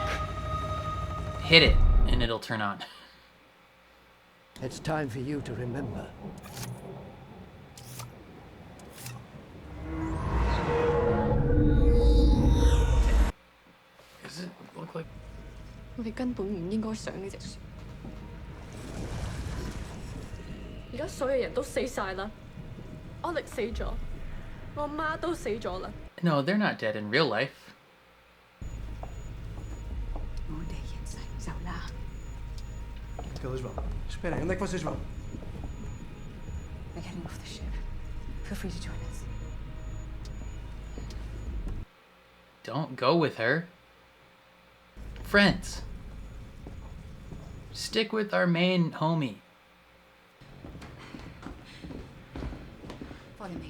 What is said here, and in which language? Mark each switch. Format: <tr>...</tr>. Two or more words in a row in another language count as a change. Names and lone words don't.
<en>Hit it, and it'll turn on. It's time for you to remember. Does it look like...</en> <yue>我哋根本唔應該上呢隻船。而家所有人都死晒啦，安力死咗，我媽都死咗啦。</yue> <en>No, they're not dead in real life.</en> <yue>我哋一齊走啦。</yue> <nl>Stil is wel.</nl> <pt>Spera, onde é que vocês vão?</pt> <en>We're getting off the ship. Feel free to join us. Don't go with her. Friends. Stick with our main homie. Follow me.</en>